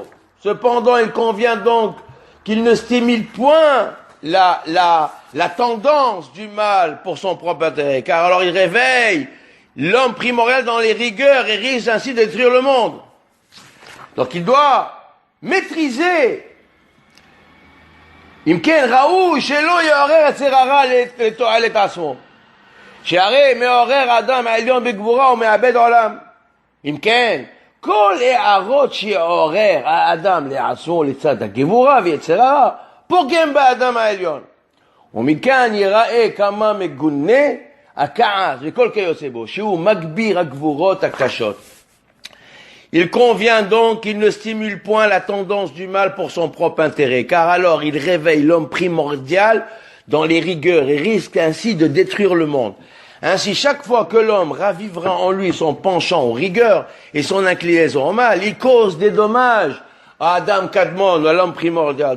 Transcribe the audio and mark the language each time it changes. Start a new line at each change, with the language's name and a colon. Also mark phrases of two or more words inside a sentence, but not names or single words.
French: Cependant, il convient donc qu'il ne stimule point la tendance du mal pour son propre intérêt, car alors il réveille l'homme primordial dans les rigueurs et risque ainsi de détruire le monde. Donc il doit maîtriser.
Hebrew: אם כן ראוי שלא יעורר היצר הרע לתועלת עצמו. שהרי מעורר אדם העליון בגבורה ומאבד עולם. אם כן, כל הערות שיעורר האדם לעצמו לצד הגבורה ויצר הרע, פוגם באדם העליון. ומכאן ייראה כמה מגונה הכעס וכל כיוצא בו, שהוא מגביר הגבורות הקשות.
French: Il convient donc qu'il ne stimule point la tendance du mal pour son propre intérêt, car alors il réveille l'homme primordial dans les rigueurs et risque ainsi de détruire le monde. Ainsi, chaque fois que l'homme ravivera en lui son penchant aux rigueurs et son inclinaison au mal, il cause des dommages à Adam Kadmon, à l'homme primordial.